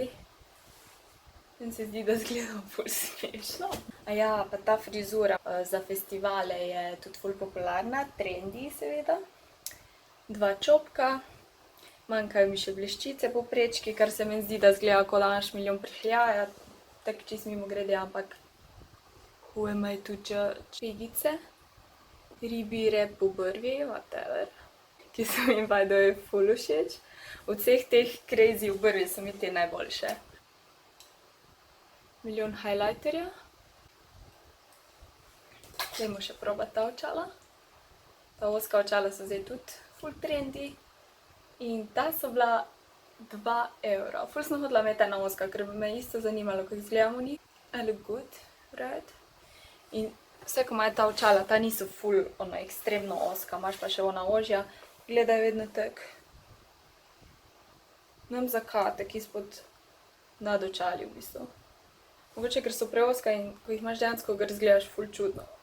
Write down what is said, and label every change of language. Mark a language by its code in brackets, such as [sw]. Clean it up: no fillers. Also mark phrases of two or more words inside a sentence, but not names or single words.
[sl] In se zdi, da izgledam ful smešno. Ja, pa ta frizura za festivale je tudi ful popularna, trendy seveda. 2 čopka, manjkajo mi še bleščice po prečki, kar se mi zdi, da izgleda, kot da imaš milijon prhljaja. Tako čisto mimogrede, ampak [en] who am I to judge? [sl] Figice, ribi rep v brvi, whatever, ki so mi [en] by the way [sl] ful všeč. Od vseh teh crazy v brvi so mi te najboljše. Milijon highlighterja. Dajmo še probati ta očala. Ta ozka očala so zdaj tudi ful trendy. In ta so bila 2 evra. Ful sem hodila imeti ena ozka, ker me je isto zanimalo, kako izgledamo njih. [en] I look good, right? [sl] In vse, ko imajo ta očala, ta niso ful ono ekstremno ozka, imaš pa še ona ožja, gledaj vedno tak. Ne vem zakaj, tak izpod nad očali v bistvu. Mogoče, ker so preozka in ko jih imaš dejansko, gor izgledaš ful čudno.